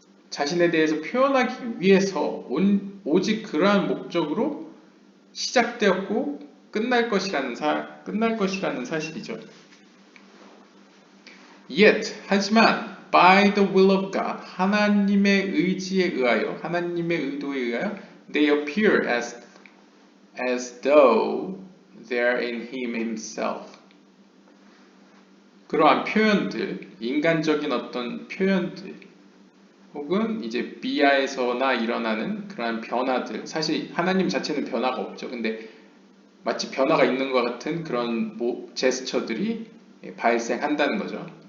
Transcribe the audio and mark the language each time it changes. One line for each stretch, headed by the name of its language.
Korean: 자신에 대해서 표현하기 위해서 오직 그러한 목적으로 시작되었고 끝날 것이라는 사실이죠.
English: Yet,
Korean: 하지만
English: by the will of God,
Korean: 하나님의 의지에 의하여, 하나님의 의도에 의하여
English: they appear as though there in him himself.
Korean: 그러한 표현들, 인간적인 어떤 표현들, 혹은 이제 비하에서나 일어나는 그러한 변화들, 사실 하나님 자체는 변화가 없죠. 근데 마치 변화가 있는 것 같은 그런 제스처들이 발생한다는 거죠.